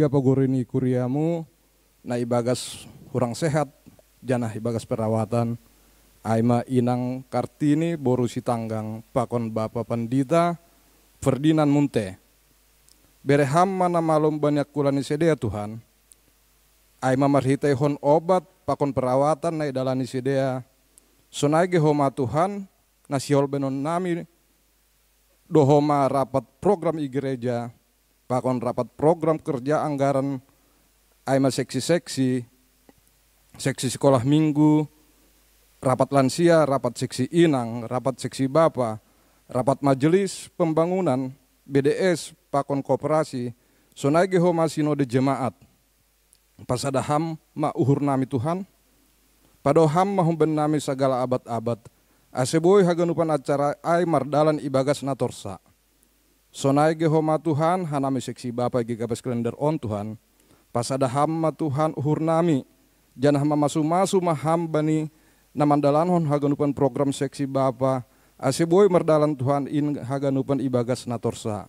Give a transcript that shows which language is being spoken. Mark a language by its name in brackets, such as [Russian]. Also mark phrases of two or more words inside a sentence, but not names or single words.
[Batak Simalungun] pagorini kuriamu na ibagas [Indonesian] kurang sehat [Batak Simalungun] janah ibagas perawatan aima inang Kartini boru si tanggang pakon Bapa Pandita Ferdinand Munte bereham mana malum banyak kulani sedea Tuhan aima marhitai hon obat pakon perawatan na idalani sedea sonaige homa Tuhan nasiol benon nami [Indonesian] dohoma rapat program gereja pakon rapat program kerja anggaran aima seksi sekolah minggu, rapat lansia, rapat seksi inang, rapat seksi Bapa, rapat majelis pembangunan, BDS, pakon koperasi, [Batak Simalungun] sonaige homa [Indonesian] sinode jemaat. [Batak Simalungun] Pasadaham ma uhur nami Tuhan, padoham mahumben nami segala abad-abad, aseboy haganupan acara ai mardalan ibagas natorsa. Sonaige homa Tuhan, hanami seksi Bapa GKPS kalender on Tuhan, pasadaham ma Tuhan uhur nami, janah mamasu-masu maham bani namandalanhon haganupan program seksi Bapa, aseboy mardalan Tuhan in haganupan ibagas natorsa.